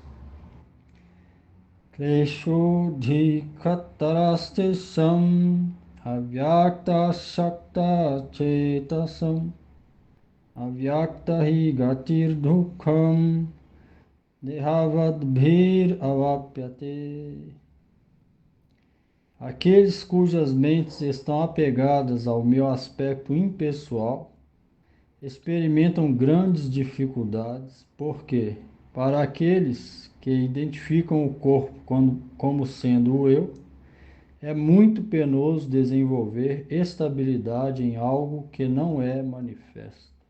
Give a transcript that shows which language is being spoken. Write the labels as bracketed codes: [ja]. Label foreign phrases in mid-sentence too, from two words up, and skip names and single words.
[sa] Kleshodhikatarastesam avyakta shakta chetasam avyakta hi gatir dukham dehavadbhir avapyate. [pt] Aqueles cujas mentes estão apegadas ao meu aspecto impessoal experimentam grandes dificuldades, porque Para aqueles que identificam o corpo como sendo o eu, é muito penoso desenvolver estabilidade em algo que não é manifesto.